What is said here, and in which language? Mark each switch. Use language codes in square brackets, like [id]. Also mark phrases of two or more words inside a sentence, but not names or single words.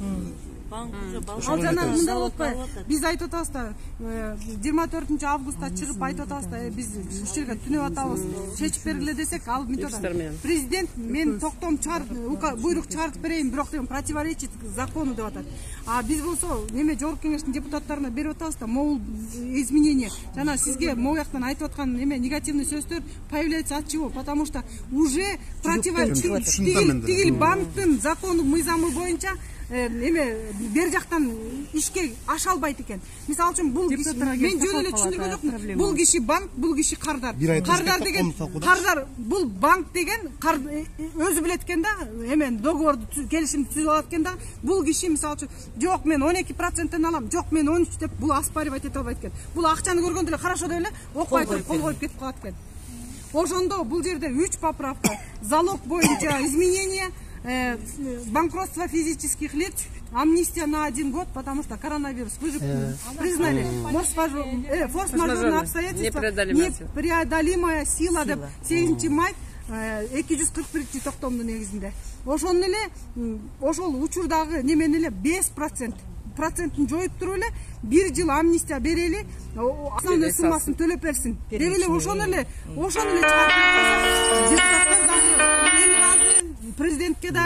[ky] ал жана мындай болуп атпайбы? Биз айтып атабыз да, 24-августта чыгып айтып атабыз да, биз ушул жерге түнөп атабыз, чечип бергиле десек, ал мынтип атат. Президент мен токтом буйрук чыгарып берейин, бирок деген [ru] противоречит закону [ky] деп атат. А биз болсо неме жогорку кеңештин депутаттарына берип атабыз да, могул изменение. Жана сизге могу жактан айтып аткан неме негативный сөздөр [ru] появляется от чего? Потому что уже противоречит [ky] банктын закону мыйзамы боюнча эме бер жактан ишке аша албайт экен. Мисалы үчүн бул киши мен жөн эле түшүндүргөн жокмун. Бул киши банк, бул киши кардар. Кардар деген кардар бул банк деген өзү билет экен да, эмен договорду келишимди түзүп алат экен да. Бул киши мисалы үчүн жок мен 12%тен алам, жок мен 13 деп бул оспаривать эте албайт экен. Бул акчаны көргөндө эле хорошо деп эле окуй туруп кол коюп кетип калат экен. Ошондо бул жерде [ru] 3 поправка, залог боюнча изменение, банкротство физических лиц, амнистия на 1 год, потому что коронавирус. Вы же признали, форс-мажорные обстоятельства, непреодолимая сила [ky] деп 8 май 241 токтомдун негизинде. Ошону эле ошол учурдагы немени эле 5% процентин жоюп туруп эле 1 жыл амнистия берели, основной суммасын төлөп берсин. Деп эле ошону эле чыгарып депутаттар дагы президентке да